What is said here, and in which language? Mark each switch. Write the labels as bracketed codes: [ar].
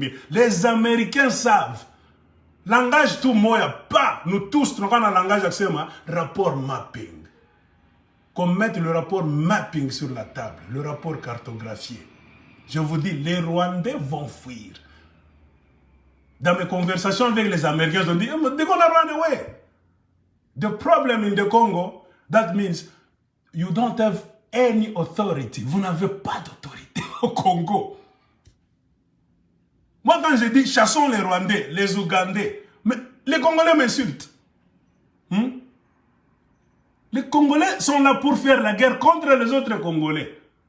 [fr] Les Américains savent. Langage tout moya, pas nous tous, nous avons un langage rapport mapping. Qu'on mette le rapport mapping sur la table, le rapport cartographié. Je vous dis, les Rwandais vont fuir. Dans mes conversations avec les Américains, ils ont dit, [en] they're gonna run away. The problem in the Congo, that means you don't have any authority. [fr] Vous n'avez pas d'autorité au Congo. Moi, quand je dis chassons les Rwandais, les Ougandais, mais les Congolais m'insultent. Les Congolais sont là pour faire la guerre contre les autres Congolais.